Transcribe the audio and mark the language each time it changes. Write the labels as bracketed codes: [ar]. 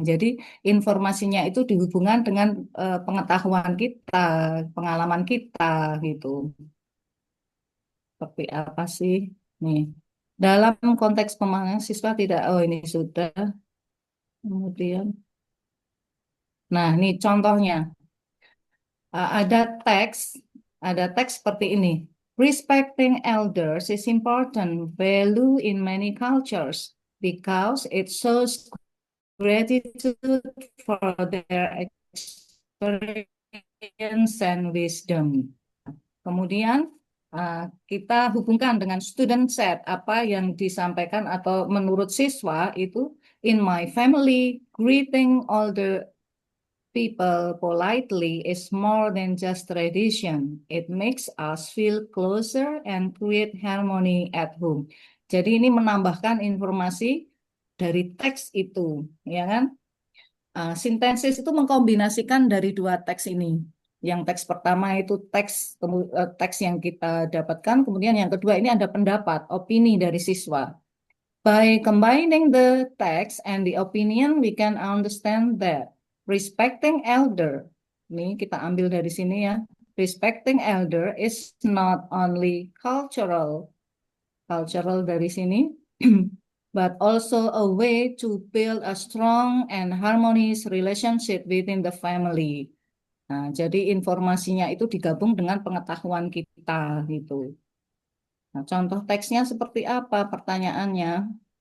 [id] Jadi informasinya itu dihubungkan dengan pengetahuan kita, pengalaman kita gitu. Seperti apa sih? Nih, dalam konteks pemahaman siswa tidak, oh ini sudah. Kemudian, nah ini contohnya. Ada teks, seperti ini. [en] Respecting elders is important value in many cultures because it shows gratitude for their experience and wisdom. [id] Kemudian kita hubungkan dengan student set apa yang disampaikan atau menurut siswa itu [en] in my family greeting older people politely is more than just tradition. It makes us feel closer and create harmony at home. [id] Jadi ini menambahkan informasi dari teks itu, ya kan? Sintesis itu mengkombinasikan dari dua teks ini. Yang teks pertama itu teks yang kita dapatkan, kemudian yang kedua ini ada pendapat, opini dari siswa. [en] By combining the text and the opinion, we can understand that respecting elder, [id] ini kita ambil dari sini ya, [en] respecting elder is not only cultural [id] dari sini, [en] but also a way to build a strong and harmonious relationship within the family. [id] Nah, jadi informasinya itu digabung dengan pengetahuan kita gitu. Nah, contoh teksnya seperti apa pertanyaannya?